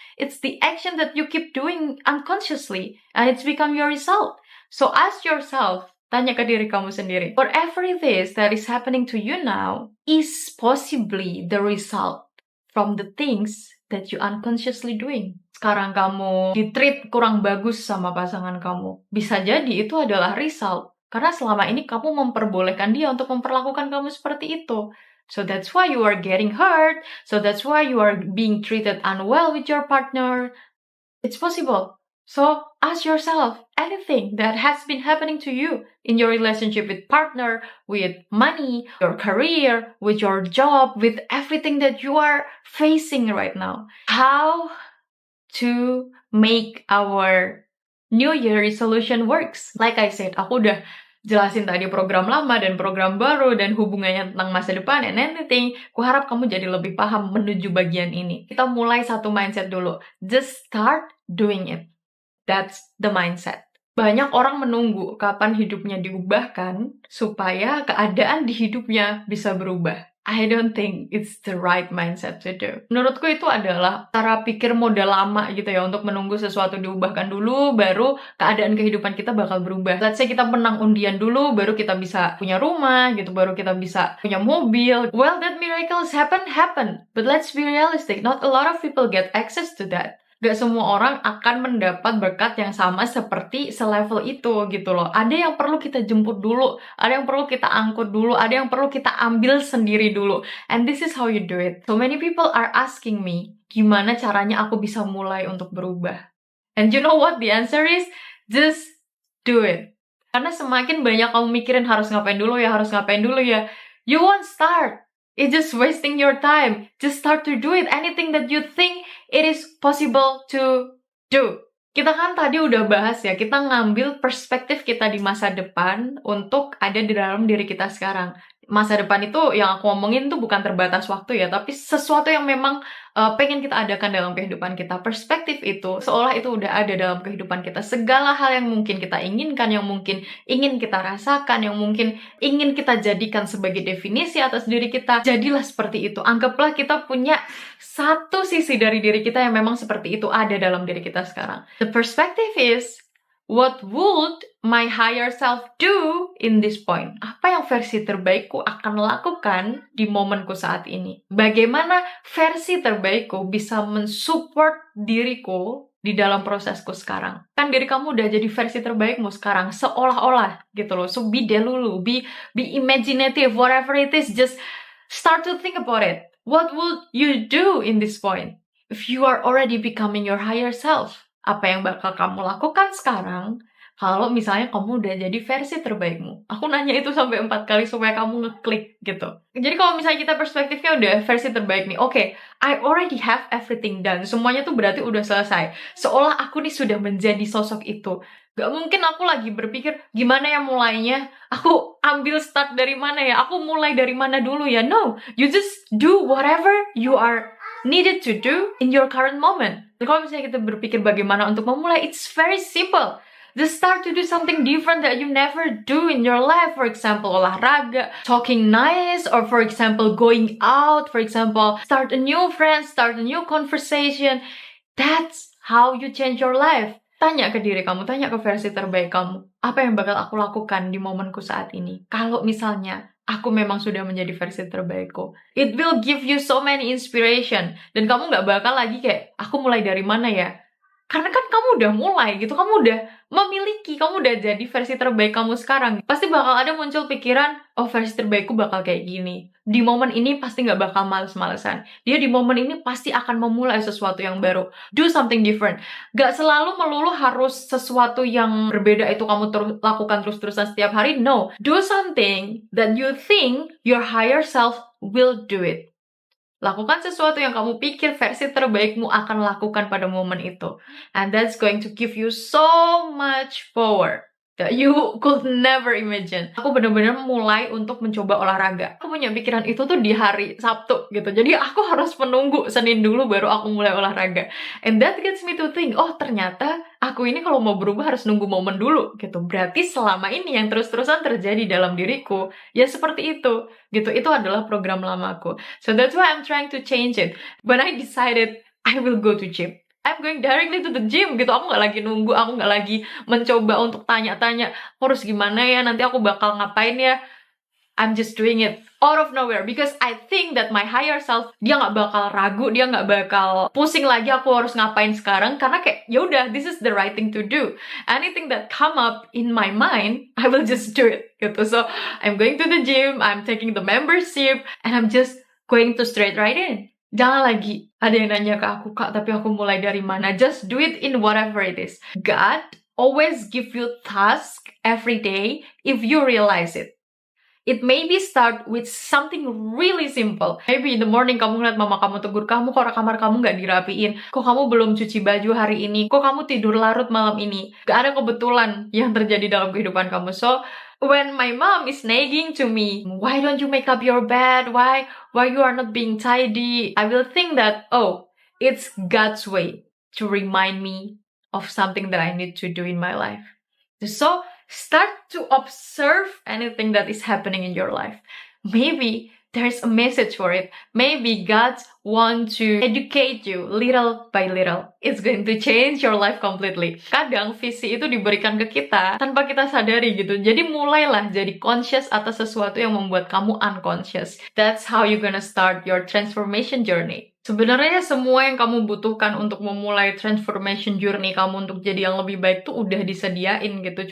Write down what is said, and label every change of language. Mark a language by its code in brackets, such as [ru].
[en] It's the action that you keep doing unconsciously, and it's become your result. So ask yourself, [id] tanya ke diri kamu sendiri, [en] whatever it is that is happening to you now is possibly the result from the things that you unconsciously doing. [id] Sekarang kamu di-treat kurang bagus sama pasangan kamu. Bisa jadi itu adalah result. Karena selama ini kamu memperbolehkan dia untuk memperlakukan kamu seperti itu. [en] So that's why you are getting hurt. So that's why you are being treated unwell with your partner. It's possible. So ask yourself, anything that has been happening to you in your relationship with partner, with money, your career, with your job, with everything that you are facing right now. How to make our New Year resolution works. Like I said, [id] aku udah jelasin tadi program lama dan program baru dan hubungannya tentang masa depan [en] and anything. [id] Kuharap kamu jadi lebih paham menuju bagian ini. Kita mulai satu mindset dulu. [en] Just start doing it. That's the mindset. [id] Banyak orang menunggu kapan hidupnya diubahkan supaya keadaan di hidupnya bisa berubah. [en] I don't think it's the right mindset to do. [id] Menurutku itu adalah cara pikir modal lama gitu ya, untuk menunggu sesuatu diubahkan dulu, baru keadaan kehidupan kita bakal berubah. [en] Let's say [id] kita menang undian dulu, baru kita bisa punya rumah gitu, baru kita bisa punya mobil. [en] Well, that miracles happen. But let's be realistic, not a lot of people get access to that. [id] Gak semua orang akan mendapat berkat yang sama seperti selevel itu gitu loh. Ada yang perlu kita jemput dulu, ada yang perlu kita angkut dulu, ada yang perlu kita ambil sendiri dulu. [en] And this is how you do it. So many people are asking me, [id] gimana caranya aku bisa mulai untuk berubah? [en] And you know what the answer is? Just do it. [id] Karena semakin banyak kamu mikirin harus ngapain dulu ya, [en] you won't start. It's just wasting your time. Just start to do it. Anything that you think it is possible to do. [id] Kita kan tadi udah bahas ya, kita ngambil perspektif kita di masa depan untuk ada di dalam diri kita sekarang. Masa depan itu yang aku ngomongin tuh bukan terbatas waktu ya, tapi sesuatu yang memang pengen kita adakan dalam kehidupan kita. Perspektif itu seolah itu udah ada dalam kehidupan kita. Segala hal yang mungkin kita inginkan, yang mungkin ingin kita rasakan, yang mungkin ingin kita jadikan sebagai definisi atas diri kita, jadilah seperti itu. Anggaplah kita punya satu sisi dari diri kita yang memang seperti itu ada dalam diri kita sekarang. [en] The perspective is, what would my higher self do in this point? [id] Apa yang versi terbaikku akan lakukan di momenku saat ini? Bagaimana versi terbaikku bisa mensupport diriku di dalam prosesku sekarang? Kan diri kamu udah jadi versi terbaikmu sekarang, seolah-olah gitu loh. [en] So be delulu, be imaginative, whatever it is, just start to think about it. What would you do in this point? If you are already becoming your higher self, [id] apa yang bakal kamu lakukan sekarang kalau misalnya kamu udah jadi versi terbaikmu? Aku nanya itu sampai 4 kali supaya kamu ngeklik gitu. Jadi kalau misalnya kita perspektifnya udah versi terbaik nih, [en] okay, I already have everything done. [id] Semuanya tuh berarti udah selesai. Seolah aku nih sudah menjadi sosok itu. Gak mungkin aku lagi berpikir, gimana ya mulainya? Aku ambil start dari mana ya? Aku mulai dari mana dulu ya? [en] No, you just do whatever you are needed to do in your current moment. [id] Kalau misalnya kita berpikir bagaimana untuk memulai, [en] it's very simple. Just start to do something different that you never do in your life. For example, olahraga, talking nice, or for example, going out. For example, start a new friend, start a new conversation. That's how you change your life. [id] Tanya ke diri kamu, tanya ke versi terbaik kamu. Apa yang bakal aku lakukan di momenku saat ini? Kalau misalnya aku memang sudah menjadi versi terbaikku. [en] It will give you so many inspiration. [id] Dan kamu gak bakal lagi kayak, aku mulai dari mana ya? Karena kan kamu udah mulai gitu, kamu udah memiliki, kamu udah jadi versi terbaik kamu sekarang. Pasti bakal ada muncul pikiran, oh versi terbaikku bakal kayak gini. Di momen ini pasti gak bakal males-malesan. Dia di momen ini pasti akan memulai sesuatu yang baru. [en] Do something different. [id] Gak selalu melulu harus sesuatu yang berbeda itu kamu lakukan terus-terusan setiap hari. [en] No. Do something that you think your higher self will do it. [id] Lakukan sesuatu yang kamu pikir versi terbaikmu akan lakukan pada momen itu. [en] And that's going to give you so much power. that you could never imagine. [id] Aku bener-bener mulai untuk mencoba olahraga. Aku punya pikiran itu tuh di hari Sabtu gitu. Jadi aku harus menunggu Senin dulu baru aku mulai olahraga. [en] And that gets me to think, [id] oh ternyata aku ini kalau mau berubah harus nunggu momen dulu gitu. Berarti selama ini yang terus-terusan terjadi dalam diriku, ya seperti itu gitu. Itu adalah program lamaku. [en] So that's why I'm trying to change it. When I decided I will go to gym, I'm going directly to the gym gitu. [id] Aku nggak lagi nunggu, aku nggak lagi mencoba untuk tanya-tanya harus gimana ya, nanti aku bakal ngapain ya. [en] I'm just doing it out of nowhere because I think that my higher self, [id] dia nggak bakal ragu, dia nggak bakal pusing lagi aku harus ngapain sekarang, karena kayak ya udah, [en] this is the right thing to do. Anything that come up in my mind, I will just do it gitu. So I'm going to the gym, I'm taking the membership, and I'm just going to straight right in. [id] Jangan lagi ada yang nanya ke aku, Kak, tapi aku mulai dari mana? [en] Just do it in whatever it is. God always give you task every day if you realize it. It maybe start with something really simple. Maybe in the morning [id] kamu ngeliat mama kamu tegur kamu, kok kamar kamu nggak dirapiin, kok kamu belum cuci baju hari ini, kok kamu tidur larut malam ini. Gak ada kebetulan yang terjadi dalam kehidupan kamu. [en] So when my mom is nagging to me, why don't you make up your bed? Why you are not being tidy? I will think that, oh, it's God's way to remind me of something that I need to do in my life. So start to observe anything that is happening in your life. Maybe there's a message for it. Maybe God want to educate you little by little. It's going to change your life completely. [id] Kadang visi itu diberikan ke kita tanpa kita sadari gitu. Jadi mulailah jadi conscious atas sesuatu yang membuat kamu unconscious. [en] That's how you're gonna start your transformation journey. [id] Sebenarnya semua yang kamu butuhkan untuk memulai transformation journey kamu untuk jadi yang lebih baik tuh udah disediain gitu.